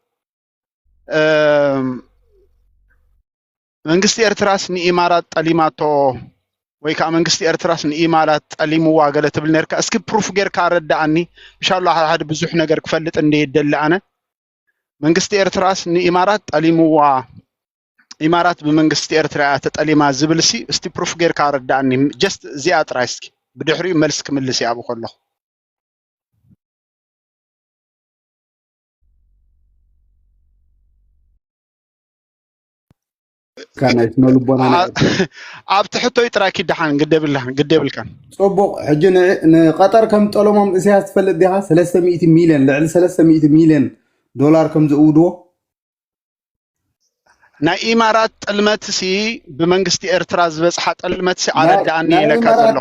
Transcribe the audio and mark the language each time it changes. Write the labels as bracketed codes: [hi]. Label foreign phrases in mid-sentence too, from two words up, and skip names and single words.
[ti] መንግስቲ ኤርትራስ ንኢማራት ጠሊማቶ ወይ ከዓ መንግስቲ ኤርትራስ ንኢማራት ጠሊምዋ ገለ ትብል ነርካ እስኪ ፕሩፍ ጌርካ ረዳእኒ ኢንሻአላህ ሓደ ብዙሕ ነገር ክፈልጥ እንደይደሊ ኣነ መንግስቲ ኤርትራስ ንኢማራት ጠሊምዋ ኢማራት ብመንግስቲ ኤርትራ ተጠሊማ ዝብልሲ እስቲ ፕሩፍ ጌርካ ረዳእኒ ጀስት እዚኣ ጥራይ እስኪ ብድሕሪኡ መልስ ክምልስ ይኣቡ ከለኹ [ar] كان يسمى لبنا [ti] ኣብ ትሕቶይ ጥራይ ክድሓን ግደብልካን ፅቡቅ ሕጂ ንቀጠር ከም ጠለሞም እስያስ ትፈልጥ ዲኻ 300 ሚልዮን ልዕሊ 300 ሚልዮን ዶላር ከም ዝእውድዎ ናይ ኢማራት ጥልመት ሲ ብመንግስቲ ኤርትራ ዝበፅሓ ጥልመት ሲ ኣረዳእኒ ኢለካ ዘለኹ